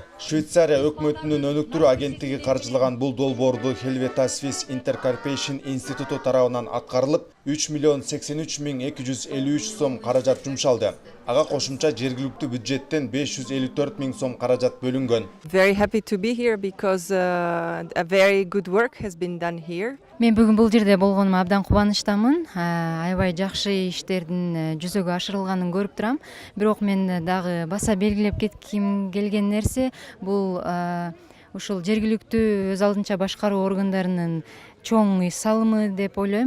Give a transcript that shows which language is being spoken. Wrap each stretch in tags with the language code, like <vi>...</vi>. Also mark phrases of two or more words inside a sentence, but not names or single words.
<ky>Швейцария өкмөтүнүн өнүктүрүү агенттиги каржылаган бул долбоорду Helvetia Swiss Intercarpation институту тарабынан аткарылып, 3,83,253 сом каражат жумшалды. Ага кошумча жергиликтүү бюджеттен 554 000 сом каражат бөлүнгөн.</ky> <en>Very happy to be here because a very good work has been done here.</en> <ky>Мен бүгүн бул жерде болгонума абдан кубанычтамын. Аябай жакшы иштердин жүзөгө ашырылганын көрүп турам. Бирок мен дагы баса белгилеп кетким келген нерсе бул ушул жергиликтүү өз алдынча башкаруу органдарынын чоң салымы деп ойлойм.</ky>